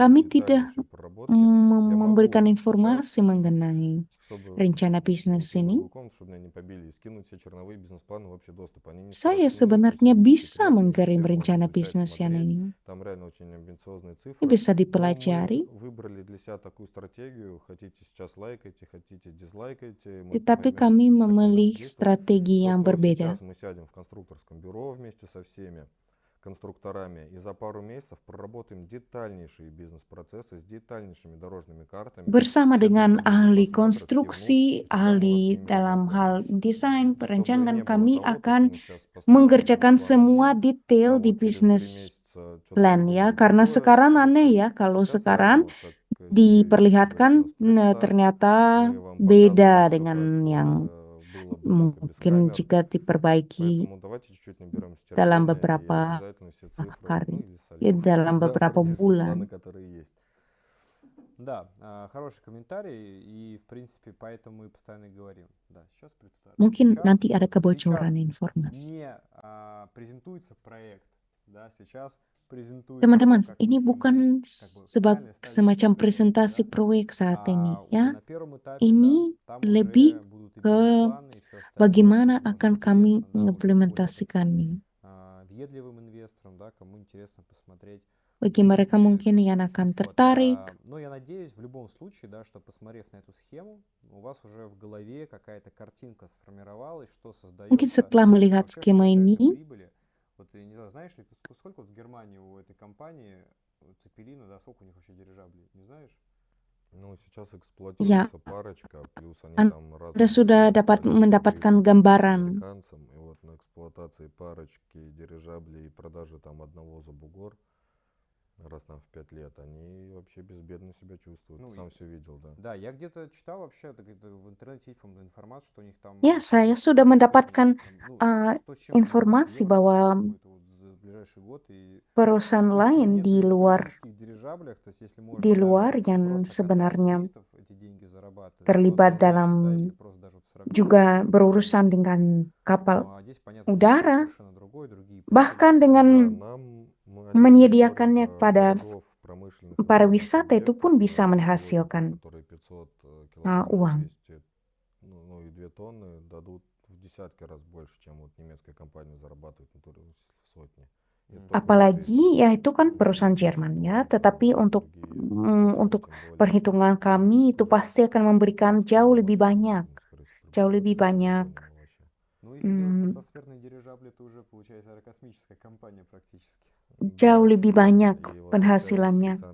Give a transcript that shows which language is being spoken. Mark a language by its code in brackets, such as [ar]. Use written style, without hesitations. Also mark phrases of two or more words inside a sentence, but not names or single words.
[id] Kami tidak [ru] детальнейшей проработки. Я [id] memberikan [ru] могу [id] informasi [ru] сейчас, [id] mengenai [ru] чтобы [id] rencana bisnis [ru] уйти в [id] ini. [ru] другую комнату, чтобы меня не побили, и скинуть все черновые бизнес-планы в общий доступ. Они не [id] Saya [ru] страшны, то есть [id] sebenarnya [ru] они [id] bisa [ru] секретные, [id] mengkirim [ru] все можно [id] rencana [ru] изучать, [id] bisnis yang [ru] смотреть. [id] ini. [ru] Там реально очень амбициозные [id] Ini [ru] цифры. [id] bisa [ru] Но мы [id] dipelajari. [ru] выбрали для себя такую стратегию. Хотите сейчас лайкайте, хотите дизлайкайте. Мы [id] Tetapi [ru] поймем, [id] kami [ru] как нам дальше [id] memilih [ru] действовать. [id] strategi [ru] То, [id] yang [ru] что [id] berbeda. [ru] сейчас мы сядем в конструкторском бюро вместе со всеми конструкторами и за пару месяцев проработаем детальнейшие бизнес-процессы с детальнейшими дорожными картами. [id] Bersama [ru] Все [id] dengan [ru] друг на друга [id] ahli [ru] посмотрят, кивнут, [id] konstruksi, [ru] и тогда мы вас [id] ahli [ru] снимем [id] dalam [ru] как [id] hal desain, [ru] чтобы [id] perencanaan, [ru] не было [id] kami [ru] того, то, что [id] akan [ru] мы сейчас построим [id] mengerjakan [ru] план [id] semua [ru] один, [id] detail [ru] а [id] di [ru] вот через 3 [id] bisnis [ru] месяца что-то [id] plan ya. [ru] придумали [id] Karena [ru] другое. [id] sekarang [ru] Ну, [id] aneh [ru] то [id] ya, [ru] есть [id] kalau [ru] сейчас реально [id] sekarang [ru] вот как Сергей говорит, [id] diperlihatkan [ru] у нас представь, [id] ternyata [ru] мы вам [id] beda [ru] показываем все, [id] dengan [ru] как [id] yang [ru] было бы только без [id] mungkin [ru] камер. [id] jika diperbaiki [ru] Поэтому давайте чуть-чуть наберем [id] dalam [ru] терпения и [id] beberapa [ru] обязательно все цифры, [id] hari, [ru] ну или [id] ya [ru] солидные [id] dalam beberapa [ru] завтра бизнес-планы, [id] bulan. [ru] которые есть. Да, хороший комментарий, и в принципе поэтому мы постоянно и говорим. Да, сейчас представлю. [id] Mungkin [ru] Сейчас, [id] nanti ada [ru] сейчас [id] kebocoran informasi. [ru] не презентуется проект, да, сейчас презентуется [id] Teman-teman, [ru] то, как [id] ini [ru] мы [id] bukan [ru] реально ставим [id] semacam [ru] стратегию, [id] presentasi [ru] да, [id] proyek saat ini, [ru] а уже [id] ya. [ru] на первом этапе, да, [id] Ini [ru] там [id] lebih [ru] уже будут и [id] ke [ru] бизнес-планы, и все остальное, [id] bagaimana [ru] что, может, [id] akan kami [ru] интересно, да, уже более таким [id] mengimplementasikannya. [ru] въедливым инвесторам, да, кому интересно посмотреть. [id] Bagi mereka mungkin yang akan tertarik. [ru] Но я надеюсь, в любом случае, да, что посмотрев на эту схему, у вас уже в голове какая-то картинка сформировалась, что создается [id] Mungkin setelah melihat [ru] вообще, что [id] skema [ru] касается [id] ini, [ru] прибыли. Вот, я не знаю, знаешь ли, сколько вот в Германии у этой компании Цепелина, да, сколько у них вообще дирижаблей, не знаешь? Ну, сейчас [id] ya, [ru] эксплуатируется парочка, плюс они там [id] Anda [ru] разные [id] sudah [ru] модель [id] dapat [ru] продают [id] mendapatkan [ru] ближе к [id] gambaran. [ru] американцам. И вот на эксплуатации парочки дирижаблей и продаже там одного за бугор раз там в 5 лет, они вообще безбедно себя чувствуют. Ну, Сам все видел, да. Да, я где-то читал вообще в интернете информацию, что у них там [id] Ya, saya sudah mendapatkan informasi bahwa perusahaan lain di luar yang sebenarnya terlibat dalam juga berurusan dengan kapal udara, bahkan dengan menyediakannya kepada pariwisata itu pun bisa menghasilkan uang. [ru] Ну и 2 тонны дадут в десятки раз больше, чем вот немецкая компания зарабатывает в сотни. [id] Apalagi ya itu kan perusahaan Jerman ya, tetapi untuk perhitungan kami itu pasti akan memberikan jauh lebih banyak. Jauh lebih banyak penghasilannya.